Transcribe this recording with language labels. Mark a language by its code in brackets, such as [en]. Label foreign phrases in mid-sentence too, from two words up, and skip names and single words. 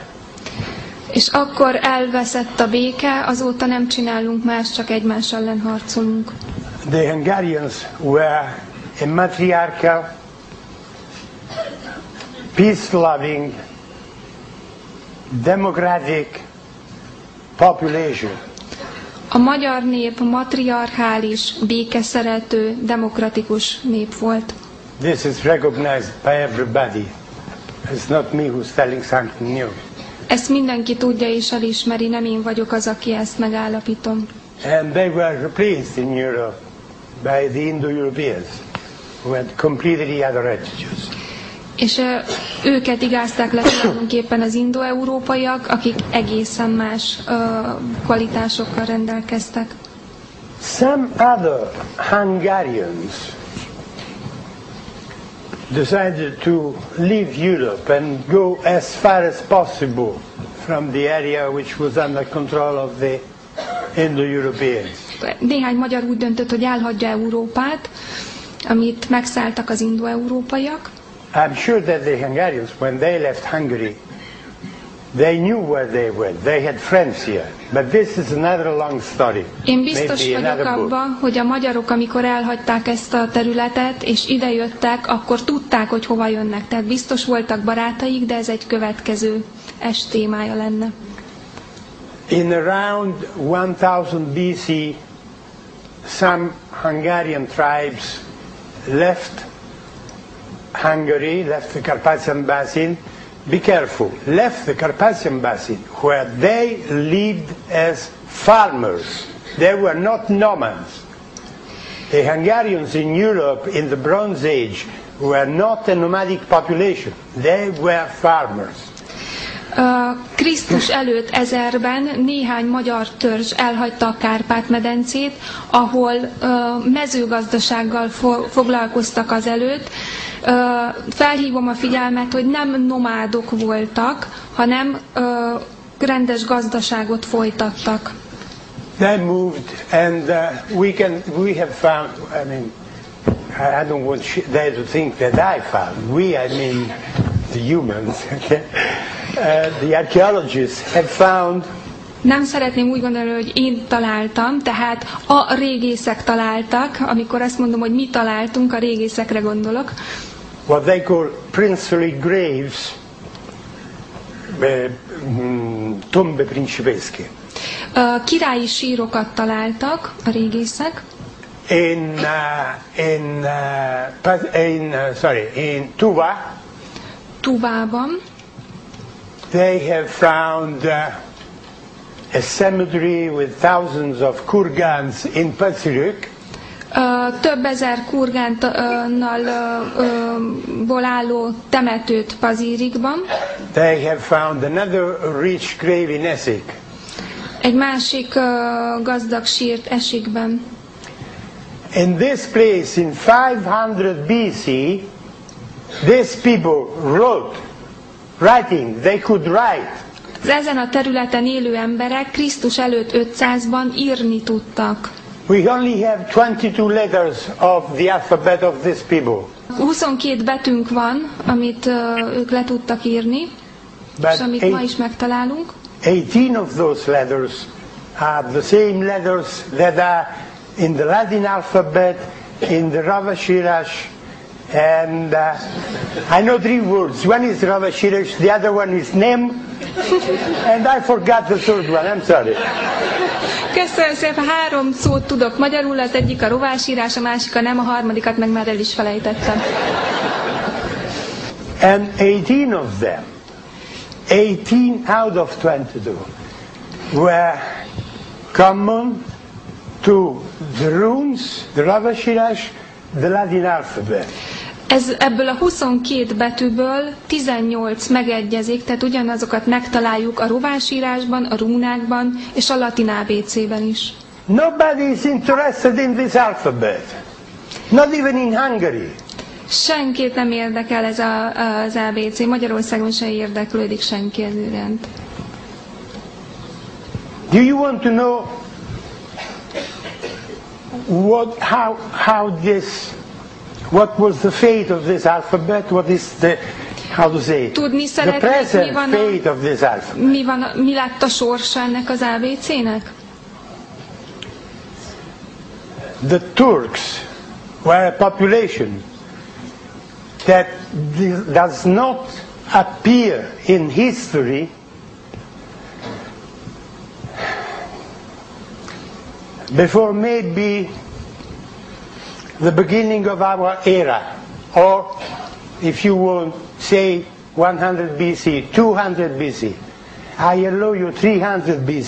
[hu] És akkor elveszett a béke, azóta nem csinálunk más, csak egymás ellen harcolunk. [en] The Hungarians were a matriarchal, peace-loving, democratic population. [hu] A magyar nép matriarchális, békeszerető, demokratikus nép volt. [en] This is recognized by everybody. It's not me who's telling something new. [hu] Ezt mindenki tudja és elismeri, nem én vagyok az, aki ezt megállapítom. [en] And they were replaced in Europe by the Indo-Europeans, who had completely other attitudes. [hu] És őket igázták le tulajdonképpen az indo-európaiak, akik egészen más kvalitásokkal rendelkeztek. [en] Some other Hungarians decided to leave Europe and go as far as possible from the area which was under control of the Indo-Europeans. Néhány magyar úgy döntött, hogy elhagyja Európát, amit megszálltak az indo-európaiak. I'm sure that the Hungarians, when they left Hungary, they knew where they went. They had friends here. But this is another long story. [hu] Én biztos [en] Maybe [hu] vagyok [en] another book. [hu] abban, hogy a magyarok, amikor elhagyták ezt a területet, és idejöttek, akkor tudták, hogy hova jönnek. Tehát biztos voltak barátaik, de ez egy következő témája lenne. [en] In around 1000 BC, some Hungarian tribes left Hungary, left the Carpathian Basin. Be careful, left the Carpathian Basin, where they lived as farmers. They were not nomads. The Hungarians in Europe in the Bronze Age were not a nomadic population. They were farmers. [hu] Krisztus előtt 1000-ben néhány magyar törzs elhagyta a Kárpát-medencét, ahol mezőgazdasággal foglalkoztak azelőtt. Felhívom a figyelmet, hogy nem nomádok voltak, hanem rendes gazdaságot folytattak. [en] They moved, and we have found. I mean, I don't want they to think that I found. I mean, the humans. Okay? The archaeologists have found. [hu] Nem szeretném úgy gondolni, hogy én találtam, tehát a régészek találtak. Amikor azt mondom, hogy mi találtunk, a régészekre gondolok. [en] What they call princely graves, [it] tombe principesche. [hu] Királyi sírokat találtak a régészek. [en] in Tuva. [hu] Tuvában [en] They have found a cemetery with thousands of kurgans in Pacific. [hu] Több ezer kurgánnal álló temetőt Pazírikban. [en] They have found another rich grave in Essex. [hu] Egy másik gazdag sírt Esikben. [en] In this place in 500 BC, these people writing, they could write. [hu] Ezen a területen élő emberek Krisztus előtt 500-ban írni tudtak. [en] We only have 22 letters of the alphabet of these people. [hu] 22 betűnk van, amit ők le tudtak írni, és amit ma is megtalálunk. [en] 18 of those letters are the same letters that are in the Latin alphabet, in the Ravashirash, and I know 3 words. One is Ravashirash, the other one is Nem, and I forgot the third one. I'm sorry. [hu] Köszönöm szépen, 3 szót tudok magyarul, az egyik a rovásírás, a másik a nem, a harmadikat meg már el is felejtettem. [en] And 18 of them, 18 out of 22, were common to the runes, the Ravashirash, the Latin alphabet. [hu] Ebből a 22 betűből 18 megegyezik, tehát ugyanazokat megtaláljuk a rovásírásban, a rúnákban és a latin ABC-ben is. [en] Nobody is interested in this alphabet, not even in Hungary. [hu] Senkit nem érdekel ez az ABC, Magyarországon sem érdeklődik senki ez iránt. [en] Do you want to know what was the fate of this alphabet? What is the, how to say, [hu] tudni [en] the [hu] szeretnék, [en] present fate of this alphabet? [hu] Mi lett a sorsa ennek az ABC-nek? [en] The Turks were a population that does not appear in history before maybe the beginning of our era, or if you will say 100 BC, 200 BC, I allow you 300 BC.